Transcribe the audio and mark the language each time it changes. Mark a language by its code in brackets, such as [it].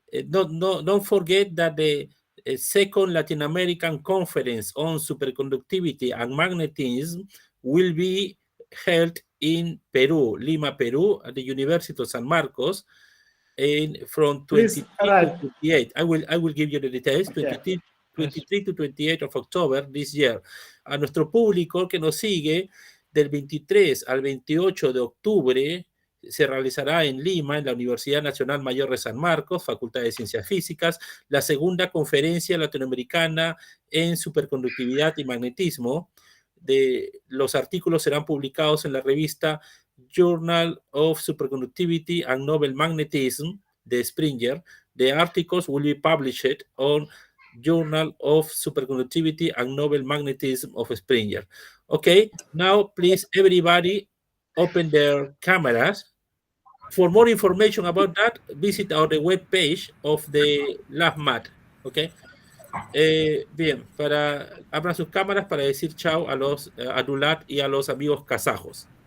[en] Don't forget that the second Latin American conference on superconductivity and magnetism will be held in Peru, Lima, Peru, at the University of San Marcos, from 23 to 28. I will give you the details. Okay. 23 to 28 of October this year. [es] A nuestro público que nos sigue, del 23 al 28 de octubre se realizará en Lima, en la Universidad Nacional Mayor de San Marcos, Facultad de Ciencias Físicas, la segunda conferencia latinoamericana en superconductividad y magnetismo. Los artículos serán publicados en la revista Journal of Superconductivity and Novel Magnetism de Springer. [en] The articles will be published on Journal of Superconductivity and Novel Magnetism of Springer. Okay, now please everybody open their cameras. For more information about that, visit our web page of the LAFMAT. Okay. [es] Bien, abran sus cámaras para decir chao a Dulat y a los amigos kazajos.